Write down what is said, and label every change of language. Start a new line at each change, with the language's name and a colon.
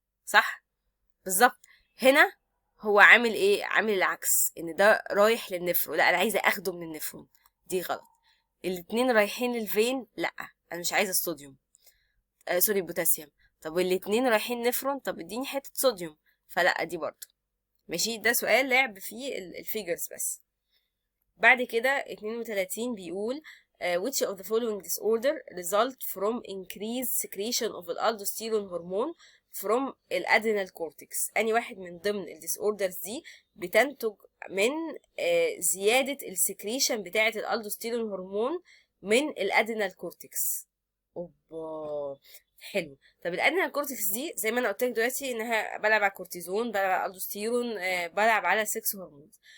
Arabic: صح؟ بالظبط. هنا هو عامل ايه؟ عامل العكس، ان ده رايح للنفرون، لا انا عايزة اخده من النفرون. دي غلط. الاتنين رايحين للفين، لا انا مش عايزة الصوديوم. سوري، بوتاسيوم. طب والاتنين رايحين نفرون، طب اديني حتة صوديوم، فلا دي برضه. ماشي. ده سؤال لعب فيه الفيجرز بس. بعد كده 32 بيقول
English: which of the following disorder result from increased secretion of الالدوستيرون هرمون from الادرينال cortex.
Arabic: اني واحد من ضمن الديسوردرز دي بتنتج من زيادة السكريشن بتاعة الالدوستيرون هرمون من الادرينال كورتكس. اوبا، حلو. طب الادرينال كورتكس دي زي ما انا قلت لك دلوقتي انها بلعب على الكورتيزون، بلعب على الالدوستيرون، بلعب على السكس هرمونز.